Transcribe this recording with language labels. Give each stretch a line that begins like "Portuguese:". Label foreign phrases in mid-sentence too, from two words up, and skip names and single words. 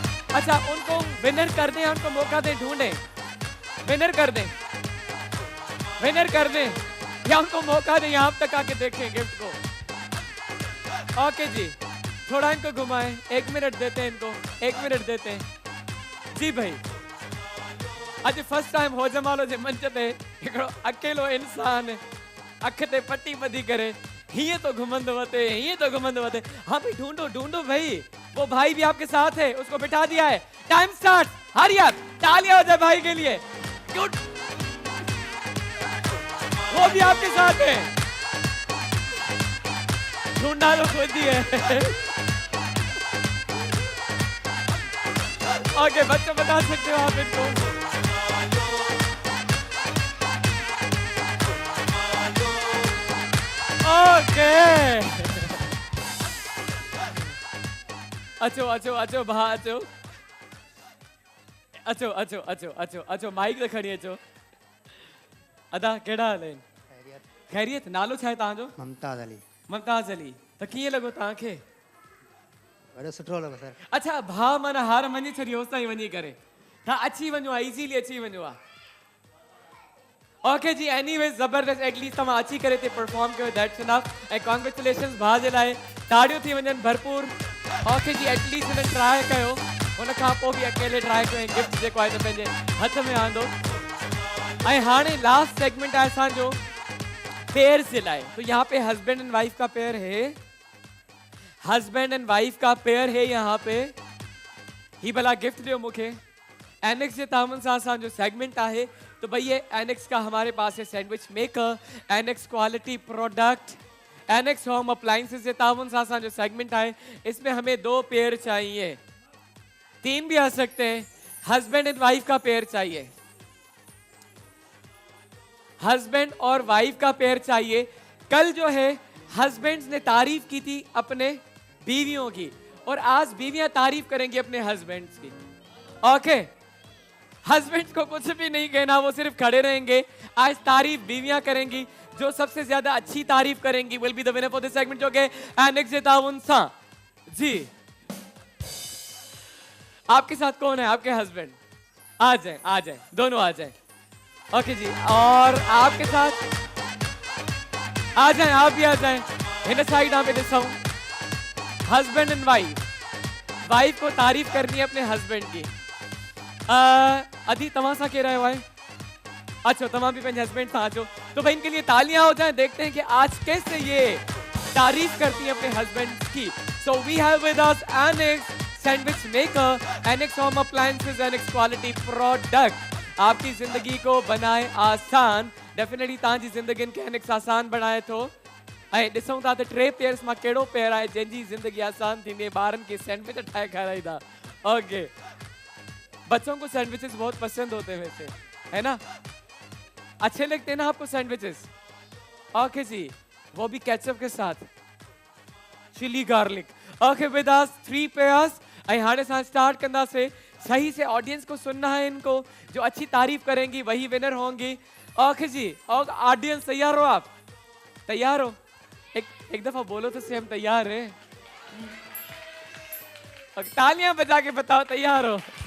Urdu: اچھا، ان کو ونر کر دیں، ان کو موقع دیں، ڈھونڈیں، ونر کر دیں، ونر کر دیں، یا ان کو موقع دیں یہاں تک آ کے دیکھیں گفٹ کو. اوکے جی، تھوڑا ان کو گھمائیں، 1 منٹ دیتے ہیں ان کو، 1 منٹ دیتے ہیں جی بھائی.
Sindhi: अज
English: first time
Sindhi: हो जमालो जे मंच ते हिकिड़ो अकेलो इंसान अख ते पट्टी ॿधी करे हीअं तो घुमंदो वते, हीअं तो घुमंदो वते।
Urdu: ہاں بھائی، ڈھونڈو ڈھونڈو بھائی، وہ بھائی بھی آپ کے ساتھ ہے، اس کو بٹھا دیا ہے.
English: time start, hurry up,
Urdu: تالیاں ہو جائے بھائی کے لیے. گڈ، وہ بھی آپ کے ساتھ ہے، ڈھونڈنا تو خود ہی ہے. اوکے بچوں، بتا سکتے ہو آپ ان کو. ओके,
Sindhi: अचो अचो अचो भा, अचो अचो अचो अचो अचो अचो, माइक त खणी अचो। अदा कहिड़ा हाल आहिनि? खैरियत। नालो छा आहे तव्हांजो? मुमताज़ अली। मुमताज़ अली, त कीअं लॻो तव्हांखे? ॾाढो सुठो लॻो सर। अच्छा, भाउ माना हार मञी छॾी होसि ताईं वञी करे, तव्हां अची वञो आहे, इज़ीली अची वञो आहे। ओके जी, एनीवेज ज़बरदस्त, एटलीस्ट तव्हां अची करे हिते परफॉर्म कयो,
English: That's enough.
Sindhi: ऐं कॉन्ग्रेचुलेशंस भाउ जे लाइ, ताड़ियूं थी वञनि भरपूर। ओके जी, एटलीस्ट हिननि ट्राई कयो, हुन खां पोइ बि अकेले ट्राई कयो, ऐं गिफ्ट जेको आहे त पंहिंजे हथ में आंदो। ऐं हाणे
English: last segment
Sindhi: आहे असांजो पेयर से लाए।
Urdu: تو یہاں پے
English: husband and wife
Urdu: کا پیئر ہے,
English: husband and wife
Urdu: کا پیئر ہے یہاں پے.
Sindhi: ही भला गिफ्ट दियो मुखे। एनेक्स जे तामन सां असांजो सेगमेंट आहे।
Urdu: تو بھائی یہ اینیکس کا ہمارے پاس ہے
English: sandwich maker, Anex quality product, Anex home appliances
Sindhi: जे तामन सां असांजो सेगमेंट आहे।
Urdu: اس میں ہمیں 2 پیئر چاہیے، 3 بھی آ سکتے ہیں.
English: husband and wife
Urdu: کا پیئر چاہیے، ہسبینڈ اور وائف کا پیئر چاہیے. کل جو ہے ہسبینڈز نے تعریف کی تھی اپنے بیویوں کی، اور آج بیویاں تعریف کریں گی اپنے ہسبینڈز کی. اوکے، ہسبینڈز کو کچھ بھی نہیں کہنا، وہ صرف کھڑے رہیں گے. آج تعریف بیویاں کریں گی، جو سب سے زیادہ اچھی تعریف کریں گی
English: will be the winner for this segment,
Urdu: جو کہ
Sindhi: एनेक्स जे ताउन सां।
Urdu: जी, آپ کے ساتھ کون ہے? آپ کے ہسبینڈ آ جائے، آ جائے، دونوں آ جائے. اوکے جی، اور آپ کے ساتھ آ جائے، آپ بھی آ جائے.
English: in side
Urdu: آپ ڏسون,
English: husband and wife
Urdu: کو تعریف کرنی ہے اپنے ہسبینڈ کی.
Sindhi: अधी तव्हां सां केरु आयो आहे? अच्छा, तव्हां भी पंहिंजे हस्बैंड सां अचो।
Urdu: تو بھائی ان کے لیے تالیاں ہو جائے۔ دیکھتے ہیں کہ آج کیسے یہ تعریف کرتی ہے اپنے ہسبینڈ کی.
English: So we have with us Anex sandwich maker, Anex home appliances, Anex quality product
Urdu: آپ کی زندگی کو بنائے آسان.
Sindhi: डेफिनेटली तव्हांजी जिंदगी खे एनेक्स आसान बणाए थो। ऐं ॾिसूं था त 3 पेयर्स मां कहिड़ो पेयर आहे जंहिंजी जिंदगी आसान थींदी, ॿारनि खे सैंडविच ठाहे खाराईंदा।
Urdu: اوکے، بچوں کو سینڈوچز بہت پسند ہوتے ہیں ویسے، ہے نا? اچھے لگتے ہیں نا آپ کو سینڈوچز؟ اوکے جی، وہ بھی کیچپ کے ساتھ,
English: chili garlic. OK, with us 3 pairs.
Sindhi: ऐं हाणे असां स्टार्ट कंदासीं।
Urdu: صحیح سے آڈینس کو سننا ہے ان کو، جو اچھی تعریف کریں گی وہی ونر ہوں گی. اوکے جی، اور آڈینس تیار ہو آپ? تیار ہو? ایک دفعہ بولو تو سے ہم تیار ہیں۔ تالیاں بجا کے بتاؤ تیار ہو?